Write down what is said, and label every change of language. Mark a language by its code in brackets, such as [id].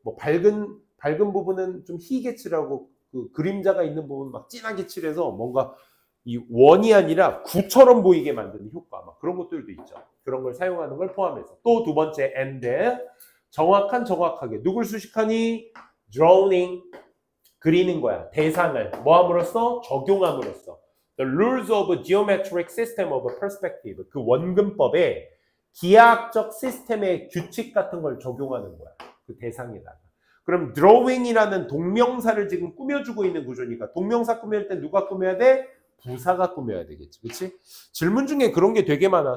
[ko] 밝은 부분은 좀 희게 칠하고 그 그림자가 있는 부분 막 진하게 칠해서 뭔가 이 원이 아니라 구처럼 보이게 만드는 효과, 막 그런 것들도 있죠. 그런 걸 사용하는 걸 포함해서. 또 두 번째, and 정확하게 누굴 수식하니? drawing, 그리는 거야. 대상을 뭐함으로써? 적용함으로써. [en] The rules of geometric system of perspective. [ko] 그 원근법에 기하학적 시스템의 규칙 같은 걸 적용하는 거야. 그 대상에다가. 그럼 drawing이라는 동명사를 지금 꾸며주고 있는 구조니까 동명사 꾸밀 때 누가 꾸며야 돼? 부사가 꾸며야 되겠지. 그치? 질문 중에 그런 게 되게 많아.